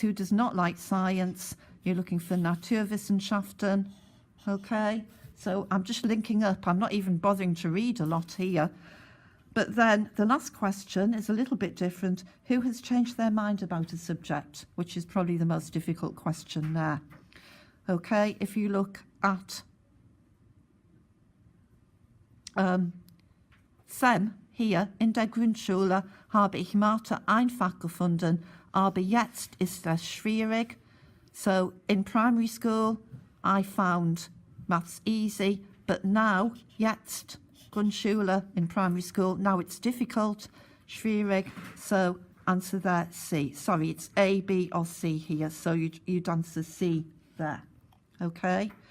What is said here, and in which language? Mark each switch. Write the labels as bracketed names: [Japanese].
[English] Who does not like science? You're looking for Naturwissenschaften. Okay, so I'm just linking up. I'm not even bothering to read a lot here. But then the last question is a little bit different. Who has changed their mind about a subject? Which is probably the most difficult question there. Okay, if you look at [German] Sem hier in der Grundschule habe ich Mathe einfach gefunden, aber jetzt ist es schwierig. [English] So in primary school, I found maths easy, but now, jetzt, Grundschule in primary school, now it's difficult, schwierig, so answer there C. Sorry, it's A, B or C here, so you'd answer C there, okay?